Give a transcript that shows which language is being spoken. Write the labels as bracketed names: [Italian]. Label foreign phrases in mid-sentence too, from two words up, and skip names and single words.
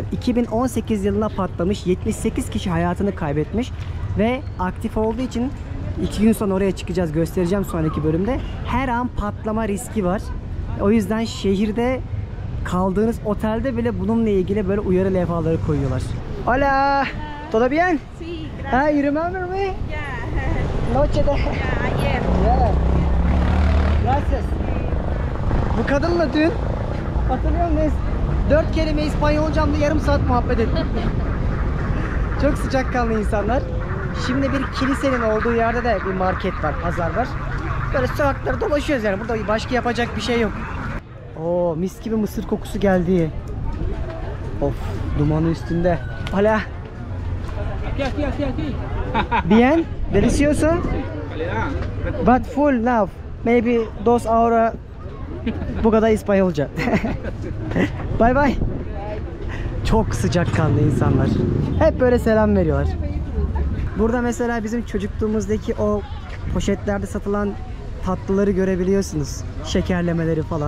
[Turkish] 2018 yılına patlamış. 78 kişi hayatını kaybetmiş. Ve aktif olduğu için 2 gün sonra oraya çıkacağız. Göstereceğim sonraki bölümde. Her an patlama riski var. O yüzden şehirde kaldığınız otelde bile bununla ilgili böyle uyarı levhaları koyuyorlar. [Spanish] Hola, ¿todo bien? Sí, [English] Ah, you remember me? yeah. [Spanish] Noche de... Ayer. Yeah. Gracias. [Turkish] Bu kadınla dün hatırlıyor musunuz? 4 kelime İspanyolcamda yarım saat muhabbet ettik. Çok sıcakkanlı insanlar. Şimdi bir kilisenin olduğu yerde de bir market var, pazar var. Böyle sokakları dolaşıyoruz yani. Burada başka yapacak bir şey yok. Oo, mis gibi mısır kokusu geldi. Of, dumanı üstünde. [Spanish] Hola. Bien, delicioso. [English] But full now. Maybe 2 hours. [Turkish] Bu kadar İspanyolca. [English] Bye bye. [Turkish] Çok sıcakkanlı insanlar. Hep böyle selam veriyorlar. Burada mesela bizim çocukluğumuzdaki o poşetlerde satılan tatlıları görebiliyorsunuz. Şekerlemeleri falan.